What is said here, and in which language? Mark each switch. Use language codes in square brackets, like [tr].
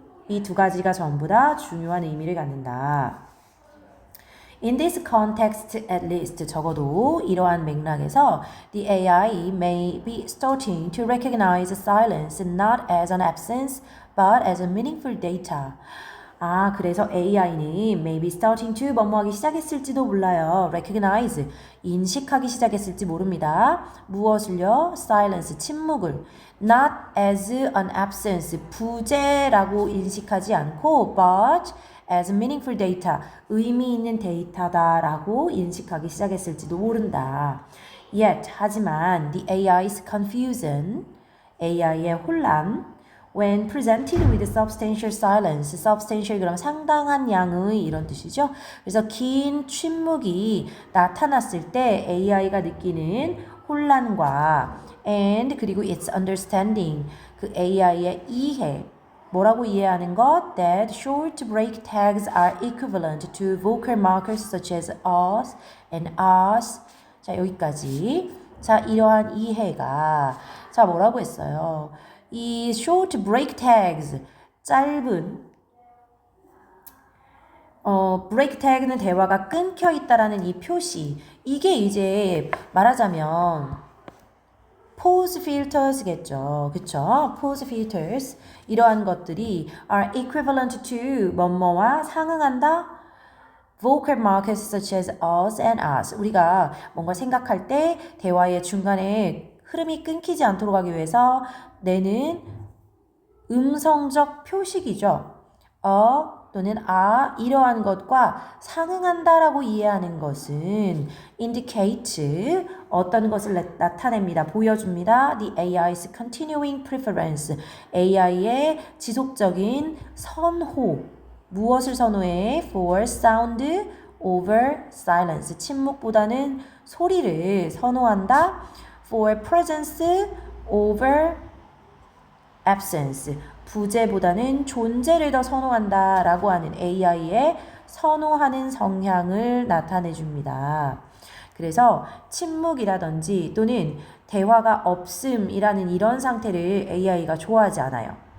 [ko] 이 두 가지가 전부 다 중요한 의미를 갖는다. [en] In this context, at least, [ko] 적어도 이러한 맥락에서 [en] the AI may be starting to recognize silence not as an absence, but as a meaningful data. [ko] 그래서 AI는 [en] maybe starting to [ko] 뭐뭐하기 시작했을지도 몰라요. recognize, 인식하기 시작했을지 모릅니다. 무엇을요? silence, 침묵을. [en] not as an absence, [ko] 부재라고 인식하지 않고 [en] but as meaningful data, [ko] 의미 있는 데이터다라고 인식하기 시작했을지도 모른다. [en] Yet, [ko] 하지만 [en] the AI's confusion, [ko] AI의 혼란, [en] when presented with substantial silence, substantial [ko] 그럼 상당한 양의 이런 뜻이죠. 그래서 긴 침묵이 나타났을 때 AI가 느끼는 혼란과 and 그리고 [en] its understanding, [ko] 그 AI의 이해, 뭐라고 이해하는 것? [en] That short break tags are equivalent to vocal markers such as us and us. [ko] 자, 여기까지. 자, 이러한 이해가 자, 뭐라고 했어요? 이 [en] short break tags, [ko] 짧은 break tag는 대화가 끊겨 있다라는 이 표시. 이게 이제 말하자면 pause filters겠죠. 그쵸? pause filters. 이러한 것들이 [en] are equivalent to [ko] 뭐뭐와 상응한다. [en] vocal markers such as us and us. [ko] 우리가 뭔가 생각할 때 대화의 중간에 흐름이 끊기지 않도록 하기 위해서 내는 음성적 표식이죠. 또는 이러한 것과 상응한다라고 이해하는 것은 indicate 어떤 것을 나타냅니다. 보여줍니다. [en] The AI's continuing preference. [ko] AI의 지속적인 선호. 무엇을 선호해? [en] For sound over silence. [ko] 침묵보다는 소리를 선호한다. [en] For presence over absence. [ko] 부재보다는 존재를 더 선호한다 라고 하는 AI의 선호하는 성향을 나타내 줍니다. 그래서 침묵이라든지 또는 대화가 없음이라는 이런 상태를 AI가 좋아하지 않아요.